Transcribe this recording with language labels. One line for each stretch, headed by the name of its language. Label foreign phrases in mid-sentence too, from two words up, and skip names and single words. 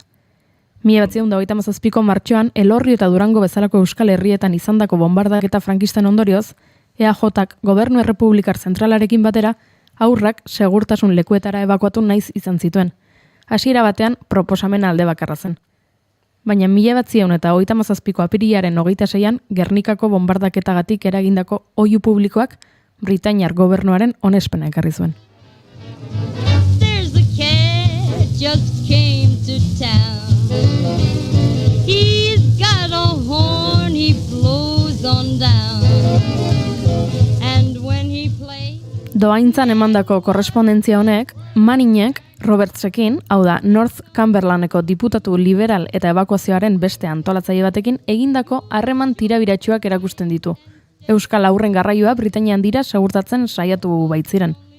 Basque: 1937ko martxoan, Elorrio eta Durango bezalako Euskal Herrietan izandako bombardaketa frankisten ondorioz, EAJak Gobernu Errepublikar Zentralarekin batera, haurrak segurtasun lekuetara ebakuatu naiz izan zituen. Hasiera batean proposamena alde bakarra zen. Baina 1937ko apirilaren 26an Gernikako bombardaketagatik eragindako oihu publikoak Britainiar gobernuaren onespena ekarri zuen.
English: There's a cat just came to town. He's got a horn, he blows on down. And when he plays...
Basque: Doaintzan emandako korrespondentzia honek, Maningek Robertsekin, hau da North Cumberlandeko diputatu liberal eta ebakuazioaren beste antolatzaile batekin egindako harreman tirabiratsuak erakusten ditu. Euskal aurren garraioa Britainian dira segurtatzen saiatu baitziren.